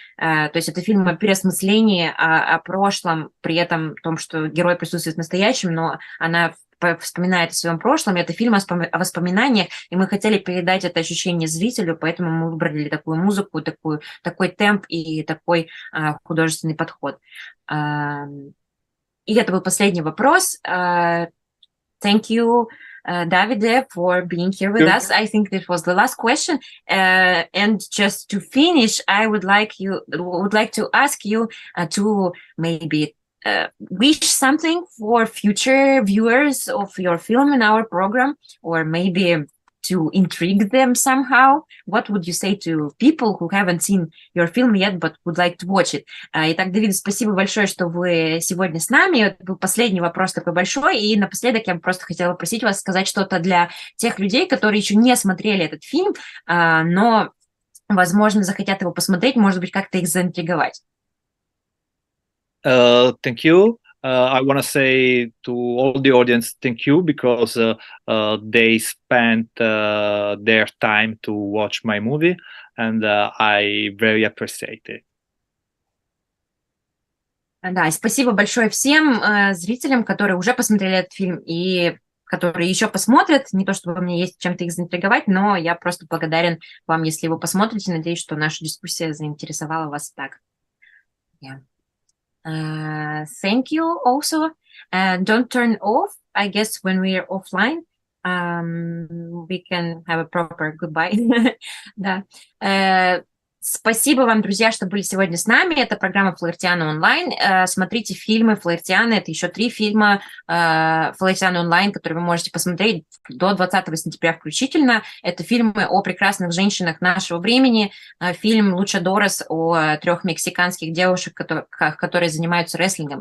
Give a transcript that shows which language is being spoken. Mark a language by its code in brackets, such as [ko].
[ru] То есть это фильм о переосмыслении, о прошлом, при этом том, что герой присутствует в настоящем, но она вспоминает о своем прошлом. Это фильм о воспоминаниях, и мы хотели передать это ощущение зрителю, поэтому мы выбрали такую музыку, такой темп и такой художественный подход. И это был последний вопрос. [en] Thank you, Davide, for being here with us. I think this was the last question. And just to finish, I would like to ask you to maybe wish something for future viewers of your film in our program, or maybe to intrigue them somehow, what would you say to people who haven't seen your film yet, but would like to watch it? [ru] Итак, Давид, спасибо большое, что вы сегодня с нами. Это был последний вопрос такой большой. И напоследок я просто хотела просить вас сказать что-то для тех людей, которые еще не смотрели этот фильм, но, возможно, захотят его посмотреть, может быть, как-то их заинтриговать. [en] Thank you. I want to say to all the audience, thank you, because they spent their time to watch my movie, and I very appreciate it. [ru] Да, спасибо большое всем зрителям, которые уже посмотрели этот фильм и которые еще посмотрят. Не то, чтобы мне есть чем-то их заинтриговать, но я просто благодарен вам, если вы посмотрите. Надеюсь, что наша дискуссия заинтересовала вас так. [en] Yeah. Thank you also. Don't turn off. I guess when we are offline, we can have a proper goodbye. [ru] Да. Спасибо вам, друзья, что были сегодня с нами. Это программа «Флаертиана онлайн». Смотрите фильмы «Флаертиана». Это еще 3 фильма «Флаертиана онлайн», которые вы можете посмотреть до 20 сентября включительно. Это фильмы о прекрасных женщинах нашего времени. Фильм «Лучадорес» о 3 мексиканских девушек, которые занимаются рестлингом.